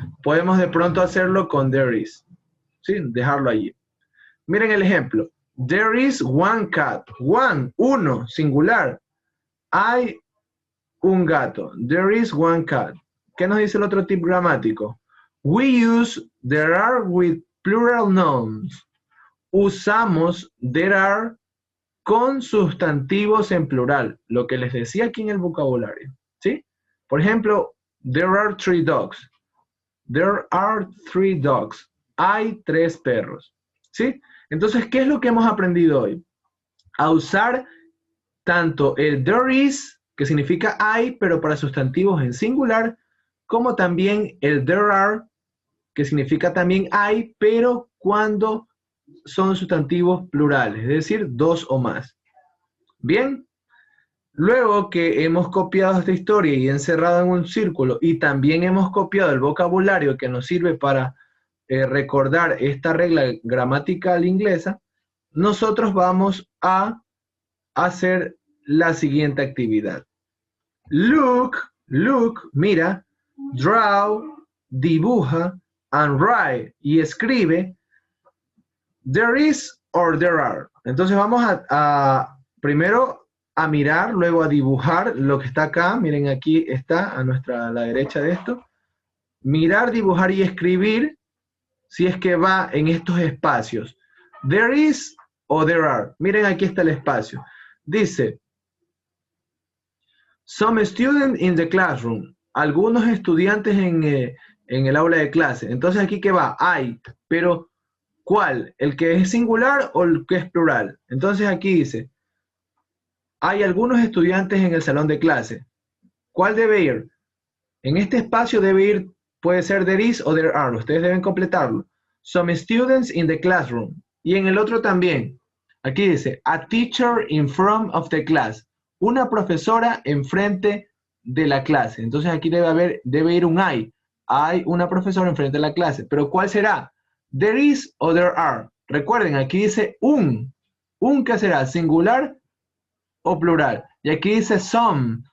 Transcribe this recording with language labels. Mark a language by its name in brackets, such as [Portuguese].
[Spanish] Podemos de pronto hacerlo con [English] there is. [Spanish] ¿Sí? Dejarlo allí. Miren el ejemplo. [English] There is one cat. [Spanish] One, uno, singular. Hay un gato. [English] There is one cat. [Spanish] ¿Qué nos dice el otro tip gramático? [English] We use there are with plural nouns. [Spanish] Usamos there are con sustantivos en plural. Lo que les decía aquí en el vocabulario. [English] ¿Sí? [Spanish] Por ejemplo, [English] there are 3 dogs. There are 3 dogs. [Spanish] Hay 3 perros. ¿Sí? Entonces, ¿qué es lo que hemos aprendido hoy? A usar tanto el [English] there is, [Spanish] que significa hay, pero para sustantivos en singular, como también el [English] there are, [Spanish] que significa también hay, pero cuando son sustantivos plurales, es decir, 2 o más. Bien, luego que hemos copiado esta historia y encerrado en un círculo, y también hemos copiado el vocabulario que nos sirve para recordar esta regla gramatical inglesa, nosotros vamos a hacer la siguiente actividad. [English] Look, [Spanish] mira, [English] draw, [Spanish] dibuja, [English] and write, [Spanish] y escribe, [English] there is or there are. [Spanish] Entonces vamos primero a mirar, luego a dibujar lo que está acá. Miren, aquí está a la derecha de esto. Mirar, dibujar y escribir, si es que va en estos espacios. [English] There is [Spanish] o [English] there are. [Spanish] Miren, aquí está el espacio. [English] Dice, some students in the classroom. [Spanish] Algunos estudiantes en el aula de clase. Entonces aquí ¿qué va? Hay, pero ¿cuál? ¿El que es singular o el que es plural? Entonces aquí dice, hay algunos estudiantes en el salón de clase. ¿Cuál debe ir? En este espacio debe ir, puede ser [English] there is [Spanish] o [English] there are. [Spanish] Ustedes deben completarlo. [English] Some students in the classroom. [Spanish] Y en el otro también. Aquí dice, [English] a teacher in front of the class. [Spanish] Una profesora enfrente de la clase. Entonces aquí debe ir un I. Hay una profesora enfrente de la clase. Pero ¿cuál será? [English] There is [Spanish] o [English] there are. [Spanish] Recuerden, aquí dice un. ¿Un qué será? ¿Singular o plural? Y aquí dice some.